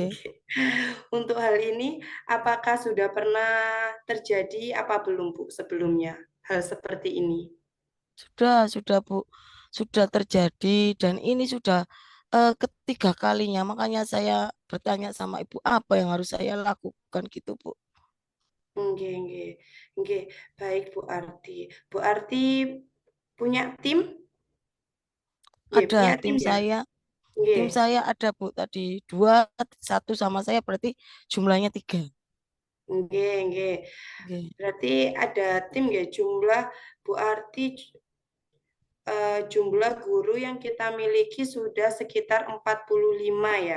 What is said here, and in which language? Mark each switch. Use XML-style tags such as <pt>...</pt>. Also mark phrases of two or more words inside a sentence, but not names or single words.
<id>untuk hal ini apakah sudah pernah terjadi apa belum Bu sebelumnya hal seperti ini? Sudah Bu, sudah terjadi dan ini sudah ketiga kalinya. Makanya saya bertanya sama Ibu apa yang harus saya lakukan gitu Bu.</id> <jv>Nggih, nggih. Nggih,</jv> <id>baik Bu Arti. Bu Arti punya tim? Nggih, Ada punya tim tim ya? saya,</id> <jv>Nggih.</jv> <id>ada Bu tadi dua, satu sama saya berarti jumlahnya 3.</id> <jv>Nggih, nggih.</jv> <id>Oke. Berarti ada tim nggih jumlah Bu Arti jumlah guru yang kita miliki sudah sekitar 45 ya.</id>